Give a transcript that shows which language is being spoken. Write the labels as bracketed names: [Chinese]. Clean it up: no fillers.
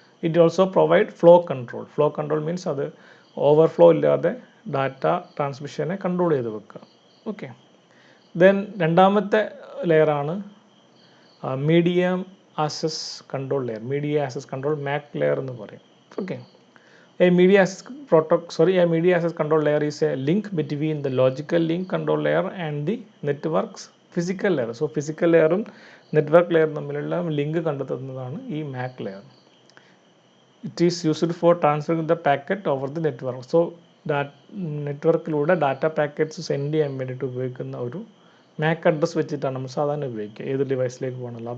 [English] It also provide flow control. Flow control means [Malayalam] അത് overflow ഇല്ലാതെ data ട്രാൻസ്മിഷനെ control ചെയ്ത് വെക്കുക. [English] Okay. [Malayalam] ദെൻ രണ്ടാമത്തെ ലെയറാണ് medium access control layer. Media access control MAC layer എന്ന് പറയും. Okay. [English] A media access control layer is a link between the logical link control layer and the network's physical layer. [Malayalam] So physical ലെയറും network ലെയറും തമ്മിലുള്ള link കണ്ടെത്തുന്നതാണ് ഈ MAC layer. [English] It is used for transferring the packet over the network. [Malayalam] So നെറ്റ്വർക്കിലൂടെ data packets send ചെയ്യാൻ വേണ്ടിയിട്ട് ഉപയോഗിക്കുന്ന ഒരു MAC address വെച്ചിട്ടാണ് നമ്മൾ സാധാരണ ഉപയോഗിക്കുക, ഏത് ഡിവൈസിലേക്ക് പോകണമല്ലോ.